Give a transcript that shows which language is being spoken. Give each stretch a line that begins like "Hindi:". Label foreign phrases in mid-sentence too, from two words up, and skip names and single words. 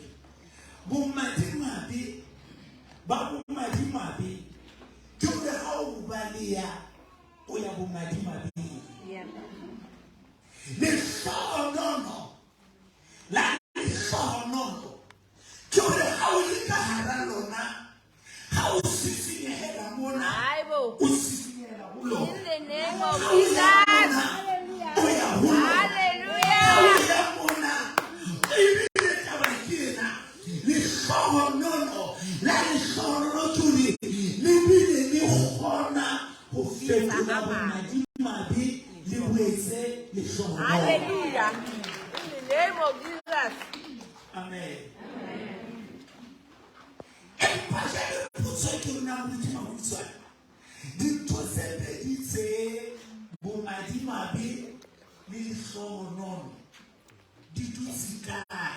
Southern Sotho: Bomadimabe ba bomadimabe ke hore ha o balia o ya bomadimabe. Lehlogonolo la lehlogonolo ke hore ha o le ka hara lona ha o sisinyehela mona o sisinyehela ho lona.
English: In the name of Jesus. Hallelujah.
Southern Sotho: Lehlogonolo la lehlogonolo tuli lebile le kgona ho fetola bomadimabe le wetse lehlogonolo.
English: Hallelujah. In the name of Jesus. Amen.
Southern Sotho: Empajele potso ke rona moruti Makutsoane. Dintho tse pedi tse bomadimabe le lehlogonolo di dutse kae?